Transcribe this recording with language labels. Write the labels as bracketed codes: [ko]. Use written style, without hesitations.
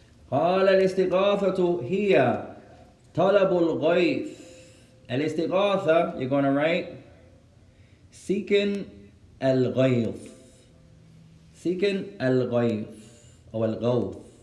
[ar] قال الاستغاثة هي طلب الغيث. [en] الاستغاثة, you're going to write seeking الغيث. [ar] seeking الغيث أو الغوث.